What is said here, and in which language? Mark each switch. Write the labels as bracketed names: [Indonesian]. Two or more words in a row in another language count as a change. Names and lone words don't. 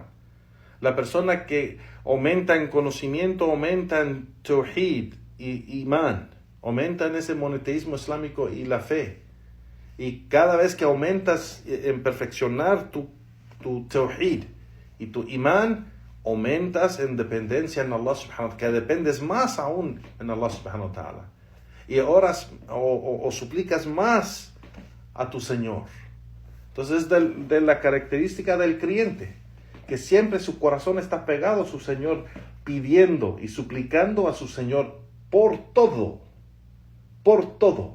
[Spanish] La persona que aumenta en conocimiento, aumenta en tawhid y iman, aumenta en ese monoteísmo islámico y la fe. Y cada vez que aumentas en perfeccionar tu tawhid y tu iman, aumentas en dependencia en Allah [Arabic] سبحانه وتعالى, [Spanish] que dependes más aún en Allah [Arabic] سبحانه وتعالى. [Spanish] y oras o suplicas más a tu Señor. Entonces es de la característica del creyente, que siempre su corazón está pegado a su Señor, pidiendo y suplicando a su Señor por todo, por todo.